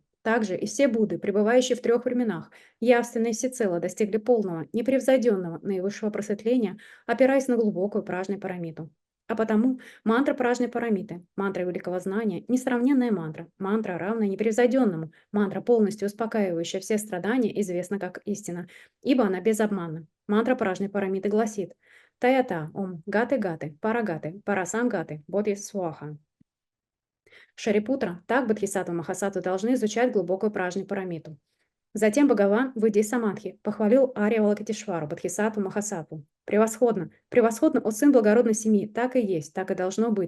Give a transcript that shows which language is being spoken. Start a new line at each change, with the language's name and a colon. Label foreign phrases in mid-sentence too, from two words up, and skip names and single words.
Russian: Также и все Будды, пребывающие в 3 временах, явственно и всецело достигли полного, непревзойденного наивысшего просветления, опираясь на глубокую пражни парамиту. А потому мантра пражни парамиты, мантра великого знания, несравненная мантра, мантра, равная непревзойденному, мантра, полностью успокаивающая все страдания, известна как истина, ибо она безобманна. Мантра пражни парамиты гласит
Sanskrit: «तद्यथा ॐ गते गते पारगते पारसंगते, बोधि स्वाहा».
Russian: Шарипутра, так бодхисаттва Махасаттва должны изучать глубокую пражни парамиту. Затем Бхагаван, выйдя из самадхи, похвалил Арья Авалокитешвару, бодхисаттву Махасаттву. Превосходно, превосходно, о сын благородной семьи, так и есть, так и должно быть.